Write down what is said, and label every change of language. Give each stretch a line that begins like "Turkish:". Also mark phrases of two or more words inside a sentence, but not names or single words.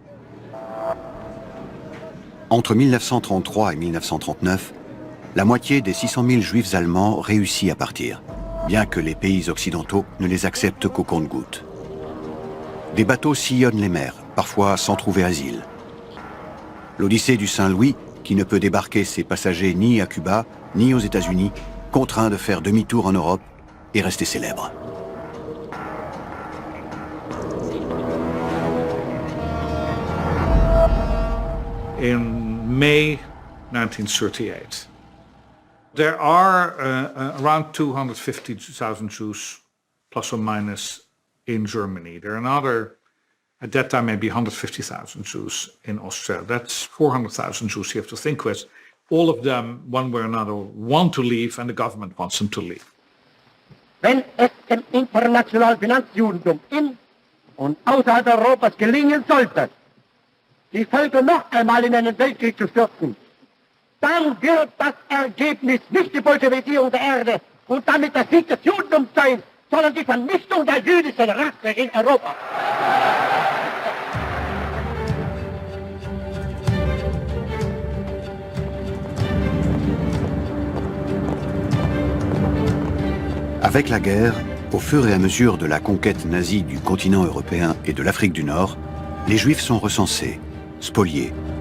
French: Entre 1933 et 1939, la moitié des 600 000 juifs allemands réussit à partir, bien que les pays occidentaux ne les acceptent qu'au compte-gouttes. Des bateaux sillonnent les mers, parfois sans trouver asile. L'Odyssée du Saint-Louis, qui ne peut débarquer ses passagers ni à Cuba, ni aux États-Unis, contraint de faire demi-tour en Europe et rester célèbre.
English: In May 1938, there are around 250,000 Jews, plus or minus, in Germany. There are another, at that time, maybe 150,000 Jews in Austria. That's 400,000 Jews you have to think with. All of them, one way or another, want to leave, and the government wants them to leave.
German: Wenn es dem internationalen Finanzjudentum in und außerhalb Europas gelingen sollte, die Völker noch einmal in einen Weltkrieg zu stürzen, dann wird das Ergebnis nicht die Bolschewisierung der Erde und damit der Sieg des Judentums sein, sondern die Vernichtung der jüdischen Rasse in Europa.
French: Avec la guerre, au fur et à mesure de la conquête nazie du continent européen et de l'Afrique du Nord, les Juifs sont recensés, spoliés.